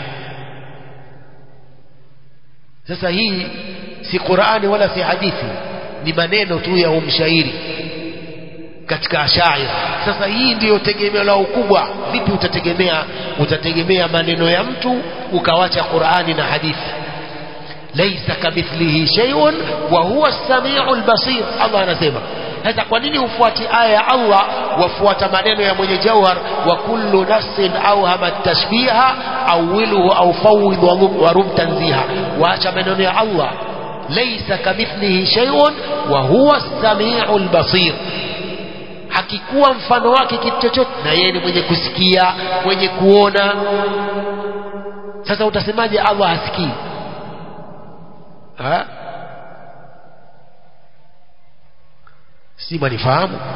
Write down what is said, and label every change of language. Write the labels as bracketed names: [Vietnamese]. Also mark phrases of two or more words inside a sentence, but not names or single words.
[Swahili] Sasa hii si Qur'ani wala si hadithi, ni maneno tu ya umshairi katika Ash'ari. Sasa hii ndiyo tegemeo lao kubwa. Vipi utategemea maneno ya mtu ukawacha Qur'ani na hadithi? [Arabic] ليس كمثله شيء وهو السميع البصير, [Swahili] Allah anasema. Sasa kwa nini ufuati aya ya Allah wafuata maneno ya mwenye jauhar, [Arabic] وكل نفس أوهمت التشبيها أوله أو فوض ورم تنزيها, [Swahili] waacha maneno ya Allah [Arabic] ليس كمثله شيء وهو السميع البصير. [Swahili] Hakikuwa mfano wake kitu chochote, na yeye ni mwenye kusikia, mwenye kuona. Sasa utasemaje Allah hasikii? Si manifahamu?